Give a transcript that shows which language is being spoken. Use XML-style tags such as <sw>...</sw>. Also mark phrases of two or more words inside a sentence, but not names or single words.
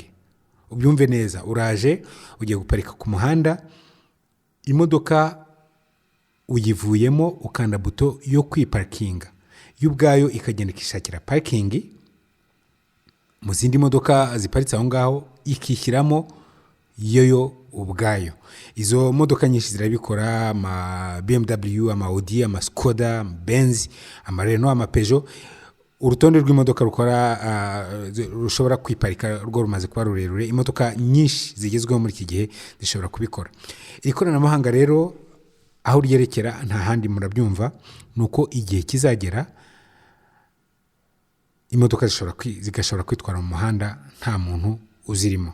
<rw>Ubyumve neza, uraje ugiye guparika ku muhanda, imodoka uyivuyemo, ukanda buto yo kwiparkinga, y'ubwayo ikagenda ikishakira parking mu zindi modoka ziparitse aho ngaho, ikishyiramo yoyo ubwayo. Izo modoka nyinshi zirabikora, ama BMW, ama Audi, ama Skoda, Benz, ama Renault, ama Peugeot. Urutonde rw'imodoka rushobora kwiparika rwo rumaze kuba rurerure. Imodoka nyinshi zigezweho muri iki gihe zishobora kubikora. Ikoranabuhanga rero aho ryerekera nta handi murabyumva, nuko igihe kizagera imodoka zigashobora kwitwara mu muhanda nta muntu uzirimo.</rw>